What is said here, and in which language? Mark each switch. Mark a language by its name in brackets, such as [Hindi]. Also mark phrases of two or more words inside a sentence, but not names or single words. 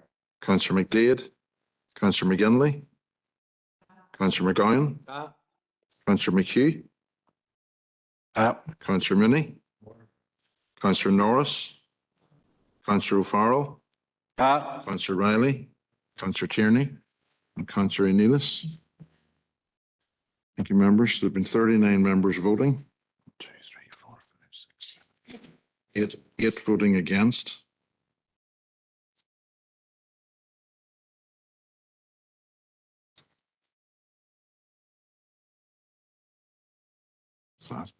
[English] Councillor McDade, Councillor McGinley, Councillor McGowan, Councillor McHugh, Councillor Mooney, Councillor Norris, Councillor O'Farrell, Councillor Riley, Councillor Tierney, and Councillor Neelis. Thank you, members. There have been 39 members voting. 1, 2, 3, 4, 5, 6, 7, 8 voting against. What's that?